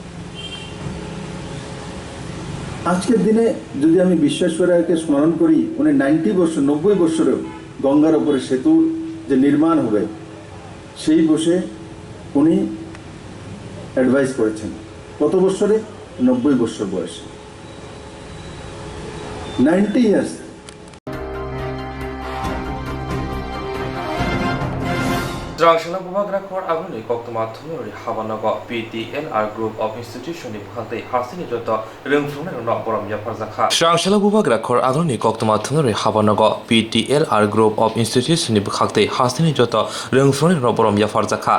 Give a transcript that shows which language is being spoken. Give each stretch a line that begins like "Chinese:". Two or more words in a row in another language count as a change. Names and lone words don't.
Bangla: আজকের দিনে যদি আমি বিশ্বেশ্বরায়কে স্মরণ করি, উনি 90 বছরেও গঙ্গার উপরে সেতু যে নির্মাণ হবে সেই বসে উনি অ্যাডভাইস করেছেন। কত বছরে? 90 বছর বয়সে, 90 ইয়ার্স।
Kok Borok: Swrangchati bubak rakhwar aboni Koktwma thumori habanago PTLR
English: Group of Institution
Kok Borok: ni bhalte hasini joto rungfrungnai rok borom yafarjakha. Swrangchati bubak rakhwar aboni Koktwma thumori habanago PTLR Group of Institution ni bhalte hasini joto rungfrungnai rok borom yafarjakha.